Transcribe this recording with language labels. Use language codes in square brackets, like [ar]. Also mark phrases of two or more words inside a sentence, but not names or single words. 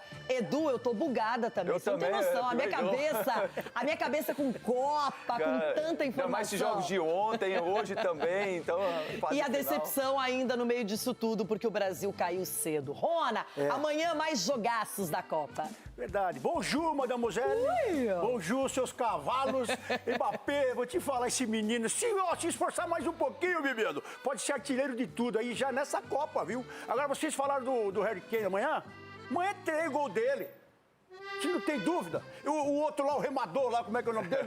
[pt] Edu, eu tô bugada também, Eu você não tem também, noção. A minha cabeça com Copa, com tanta informação. Ainda mais esses jogos de ontem, hoje também, então... E a decepção ainda no meio disso tudo, porque o Brasil caiu cedo. Rona, amanhã mais jogaços da Copa. Verdade. [fr] Bonjour, mademoiselle. Bonjour, [pt] seus cavalos. Mbappé, vou te falar, esse menino, se esforçar mais um pouquinho, menino, pode ser artilheiro de tudo aí já nessa Copa, viu? Agora, vocês falaram do Harry Kane amanhã? Amanhã é 3 gols dele. Você não tem dúvida. O outro lá, o remador lá, como é que é o nome dele?